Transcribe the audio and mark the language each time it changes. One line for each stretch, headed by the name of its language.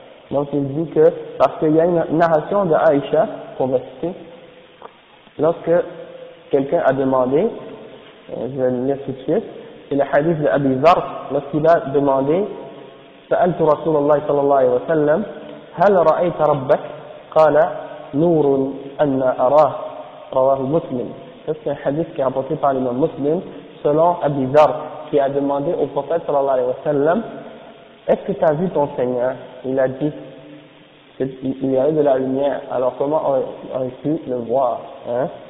French: Donc il dit que, parce qu'il y a une narration de Aïcha, qu'on va citer, lorsque quelqu'un a demandé, je vais le lire tout de suite, c'est le hadith de Abi Dharr, lorsqu'il a demandé,
Arabic: سألت رسول الله صلى الله عليه وسلم هل رأيت ربك قال نور أن أراه رواه مسلم.
French: Ça c'est un hadith qui est rapporté par l'imam Muslim selon Abi Dharr qui a demandé au prophète sallallahu alayhi wa sallam, est-ce que tu as vu ton Seigneur? Il a dit, il y avait de la lumière, alors comment aurais-tu pu le voir, hein?